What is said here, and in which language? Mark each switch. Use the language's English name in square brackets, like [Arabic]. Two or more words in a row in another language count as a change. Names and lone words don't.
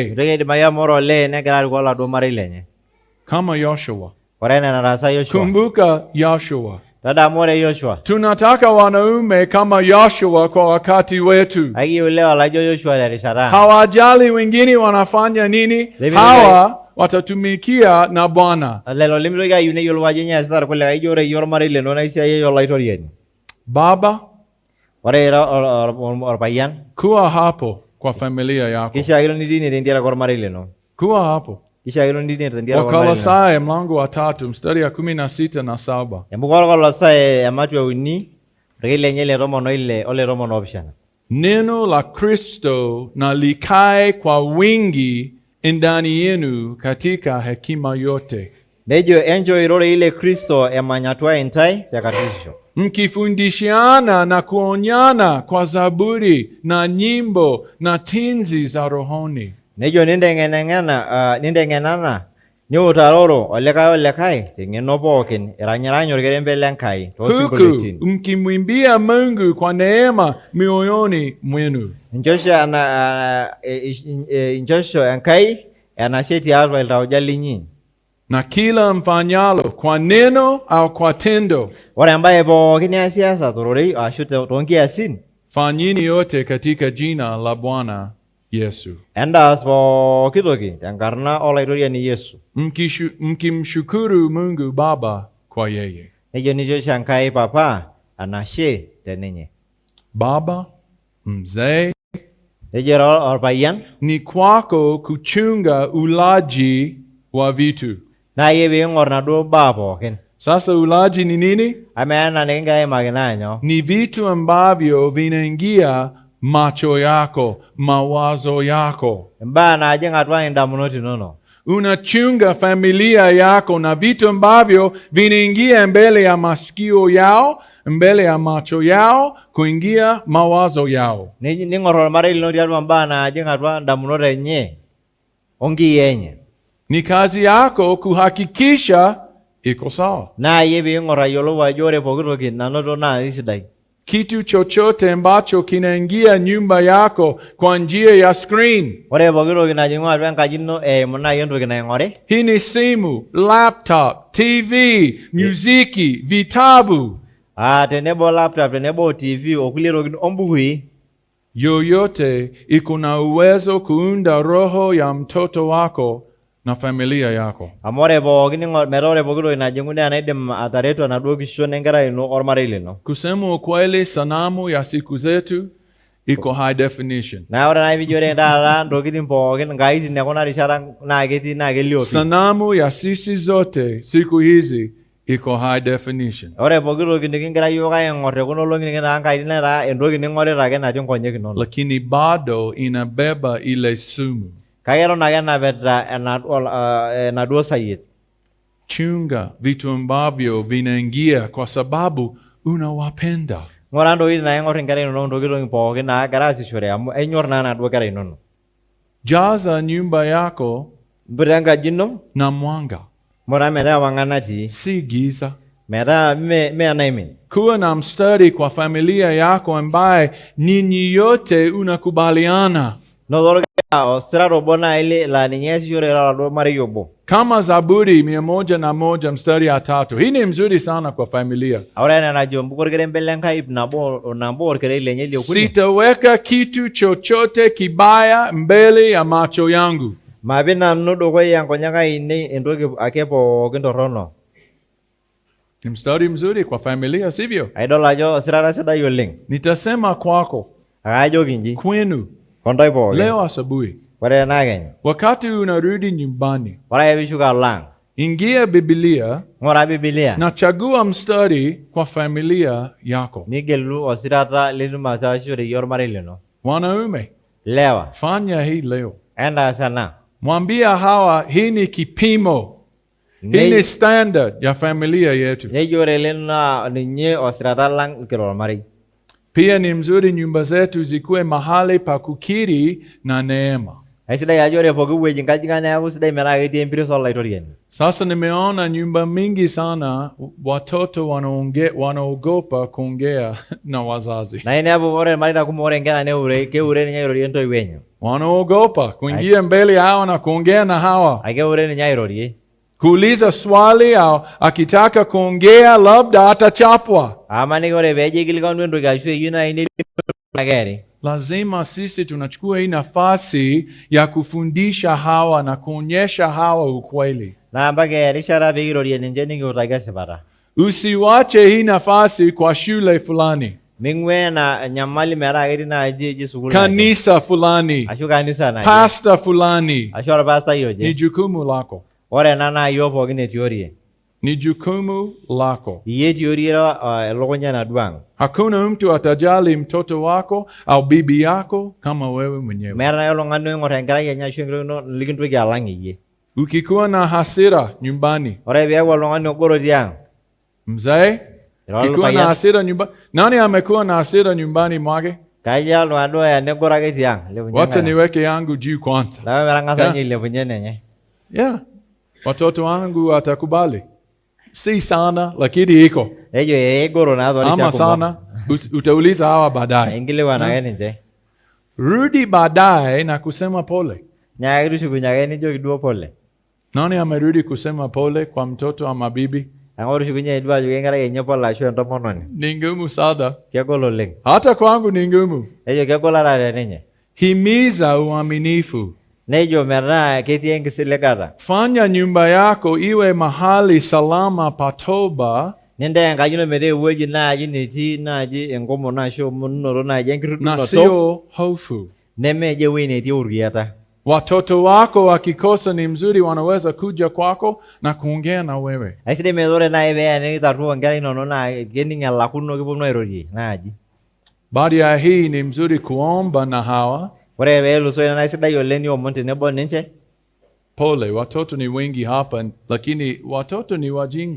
[Masai] Mitoki aidimayu amu ore olee negira arikoo oladuo marei lenye. [Swahili] Kama Yoshua. [Masai] Ore enaa enataasa Yoshua. [Swahili] Kumbuka Yoshua. [Masai] Tadamu ore Yoshua. [Swahili] Tunataka wanaume kama Yoshua kwa wakati wetu. [Masai] Akiyieu lewa laijo Yoshua terishata ang'. [Swahili] Hawajali wengine wanafanya nini, hawa watatumikia na Bwana. [Masai] Lelo limitoki ayieu neyiolou ajo nyoo eesita irkulikae, ijo ore iyie ormarei lino naa esiai olaitoriani. [Swahili] Baba, [Masai] Ore ira orpayian, [Swahili] kuwa hapo kwa familia yako. [Masai] kishaakino nitii ine tentiaraki ormarei lino. [Swahili] Kuwa hapo. [Masai] Kishaakino nitii ine tentiaraki ormarei lino. [Swahili] Wakolosai mlango wa 3 mstari ya 16 na 7. [Masai] Embuku orkolosai ematua 3 orkeli lenye le 16 ole 17. [Swahili] Neno la Kristo na likae kwa wingi ndani yenu katika hekima yote, [Masai] Nejo enjo irore ile Kristo emanyatua intae tekatisho. [Swahili] mkifundishana na kuonyana kwa zaburi na nyimbo na tenzi za rohoni. [Masai] Nejo nindeng'enana niutaroro olikae teng'eno pookin iranyirany orkerembe lenkai [Swahili] Huku [Masai] toosinkolioitin. [Swahili] mkimwimbia Mungu kwa neema mioyoni mwenu. [Masai] Inchosho enkai enashe tiatua iltauja linyi. [Swahili] Na kila mfanyalo kwa neno au kwa tendo, [Masai] Ore embaye pookin niasiasa tororei ashu toonkiasin, [Swahili] fanyini yote katika jina la Bwana Yesu, [Masai] endaas pooki toki tenkarna olaitoriani Yesu. [Swahili] mkimshukuru Mungu Baba kwa yeye. [Masai] Nejo nichosho enkai papa anashe teninye. [Swahili] Baba, mzee, [Masai] Nejo orpayian, [Swahili] ni kwako kuchunga ulaji wa vitu. [Masai] naa iyie piing'or naduo baa pookin. [Swahili] Sasa ulaji ni nini? [Masai] Amaa ena nikigira aimaki naa nyoo? [Swahili] Ni vitu ambavyo vinaingia macho yako, mawazo yako. [Masai] Imbaa naajing' atua indamunot inonok. [Swahili] Unachunga familia yako na vitu ambavyo vinaingia mbele ya masikio yao, mbele ya macho yao, kuingia mawazo yao. [Masai] Ning'or ormarei lino tiatua mbaa naajing' atua indamunot enye onkiyia enye. [Swahili] Ni kazi yako kuhakikisha iko sawa. [Masai] Naa iyie piing'or ayiolou ajo ore pooki toki nanoto naa isidai. [Swahili] Kitu chochote ambacho kinaingia nyumba yako kwa njia ya screen. [Masai] Ore pooki toki najing'u atua enkaji ino eimu naaji entoki naing'ori. [Swahili] Hii ni simu, laptop, TV, muziki, vitabu. [Masai] Tenebo laptop, tenebo TV, okulie tokitin ombukui. [Swahili] Yoyote iko na uwezo kuunda roho ya mtoto wako na familia yako. [Masai] Amu ore pookin metaa ore pooki toki najing'u naa enaidim ataretu enaduo kishon enkerai ino ormarei lino. [Swahili] Kusema ukweli, sanamu ya siku zetu iko [English] high definition. [Masai] Naa ore naaji piijo ore taata ntokitin pookin nkaitin ekuna rishata naa ketii naa kelio. [Swahili] Sanamu ya sisi zote siku hizi iko [English] high definition. [Masai] Ore pooki toki nikingira yiok aing'or tekuna olong'i nikitaa nkaitin netaa entoki ning'orita ake natii nkonyek inonok. [Swahili] Lakini bado inabeba ile sumu. [Masai] Kake eton ake enapita enaduo sayiet. [Swahili] Chunga vitu ambavyo vinaingia kwa sababu unawapenda. [Masai] Ng'ura ntokitin naing'or inkera inonok ntokitin pookin naagira aasishore amu enyor naa naduo kera inonok. [Swahili] Jaza nyumba yako [Masai] Mputa enkaji ino [Swahili] na mwanga, [Masai] muta metaa ewang'an natii, [Swahili] si giza. [Masai] metaa mee enaimin. [Swahili] Kuwa na mstari kwa familia yako ambaye ninyi yote unakubaliana. [Masai] Noto osira obo naaji laa ninye easishore oladuo marei obo. [Swahili] Kama Zaburi 101 mstari ya 3. Hii ni mzuri sana kwa familia. [Masai] Ore ena najo mbuku orkerembe lenkai nabo orkerei lenye liokuni. [Swahili] Sitaweka kitu chochote kibaya mbele ya macho yangu. [Masai] Maapik nanu dukuya nkonyek ainei entoki ake pookin torrono. [Swahili] Ni mstari mzuri kwa familia, sivyo? [Masai] Aidol ajo osirata sidai oleng. [Swahili] Nitasema kwako, [Masai] Akajoki inji, [Swahili] kwenu, [Masai] kontai pookin. [Swahili] leo asubuhi, [Masai] Ore ena kenya, [Swahili] wakati unarudi nyumbani, [Masai] ore ake piishuko alo ang', [Swahili] ingia Biblia [Masai] ng'ura Biblia, [Swahili] na chagua mstari kwa familia yako. [Masai] nigelu osirata litum ataasishore ormarei lino. [Swahili] Wanaume, [Masai] Lewa, [Swahili] fanya hii leo. [Masai] entaas ena. [Swahili] Mwambia hawa, hii ni kipimo, hii ni standard ya familia yetu. [Masai] Nejo ore ele naa ninye osirata lang' kira ormarei. [Swahili] Pia ni mzuri nyumba zetu zikuwe mahali pa kukiri na neema. [Masai] Aisidai ajo ore pooki wueji nkajijik neeku sidai metaa ketii empiris olaitoriani. [Swahili] Sasa nimeona nyumba mingi sana watoto wanaogopa kuongea na wazazi. [Masai] Na inepu ore irmareita kumok ore nkera keure ninye airorie intoiwuo enye. [Swahili] Wanaogopa kuingia mbele hawa na kuongea na hawa. [Masai] Akeure ninye airorie. [Swahili] Kuuliza swali au akitaka kuongea labda atachapwa. [Masai] Amaniki ore peejo aikilikanu entoki ashu eyieu naaji nelikeri. [Swahili] Lazima sisi tunachukua hii nafasi ya kufundisha hawa na kuonyesha hawa ukweli. [Masai] Naa mpaka erishata peekirorie ninche nikiutaki esipata. [Swahili] Usiwache hii nafasi kwa shule fulani, [Masai] Ming'uaa ena nyamali metaa ketii naaji eji sukuul [Swahili] kanisa fulani, [Masai] ashu kanisa naje [Swahili] pasta fulani. [Masai] ashu orpastai oje. [Swahili] Ni jukumu lako. [Masai] Ore ena naa iyiok pookin etiorie. [Swahili] Ni jukumu lako. [Masai] Iyie etiorie elukunya enaduo ang'. [Swahili] Hakuna mtu atajali mtoto wako au bibi yako kama wewe mwenyewe. [Masai] Meeta naaji oltung'ani oing'or enkerai enye ashu enkitok likintoki alang' iyie. [Swahili] Ukikuwa na hasira nyumbani, [Masai] Ore peeku oltung'ani obo otii ang', [Swahili] mzee, ukikuwa na hasira nyumbani, nani amekuwa na hasira nyumbani mwake? [Masai] kaji oltung'ani duo enegoro tiang'. [Swahili] Wacha niweke yangu juu kwanza. [Masai] Lawe metang'asa ninye ailepunye nenye. [English] Yeah. [Swahili] Watoto wangu watakubali. Si sana lakini iko. [Masai] Ejo egoro naa torisha [Swahili] Ama [Masai] kumok. [Swahili] sana utauliza hawa baadaye. [Masai] Enkilikuan ake ninche. [Swahili] Rudi baadaye na kusema pole. [Masai] Nyaaki tushukunye ake nijoki duo pole. [Swahili] Nani amerudi kusema pole kwa mtoto ama bibi? [Masai] Ang'o tushukunye duo ajoki enkerai enye pole ashu entomononi. [Swahili] Ni ngumu sana. [Masai] Kegol oleng. [Swahili] Hata kwangu ni ngumu. [Masai] Ejo kegol ata teninye. [Swahili] Himiza uaminifu. [Masai] Nejo metaa ketii enkisiligata. [Swahili] Fanya nyumba yako iwe mahali salama pa toba [Masai] Nintee enkaji ino metaa ewueji naaji netii naaji enkomono ashu omonunoto naaji [Swahili] na [Masai] enkitudunoto. [Swahili] sio hofu. [Masai] Nemeeje ewueji netii urriata. [Swahili] Watoto wako wakikosa ni mzuri, wanaweza kuja kwako na kuongea na wewe. [Masai] Aisidai metaa ore naaji peeya nikitarruo nkera inonok naa kening' elakuno kiponu airorie naaji. [Swahili] Baada ya hii ni mzuri kuomba na hawa. [Masai] Ore peelusoo ina naa sidai oleng niomon tenebo ninche. [Swahili] Pole, watoto ni wengi hapa, lakini watoto ni wajinga.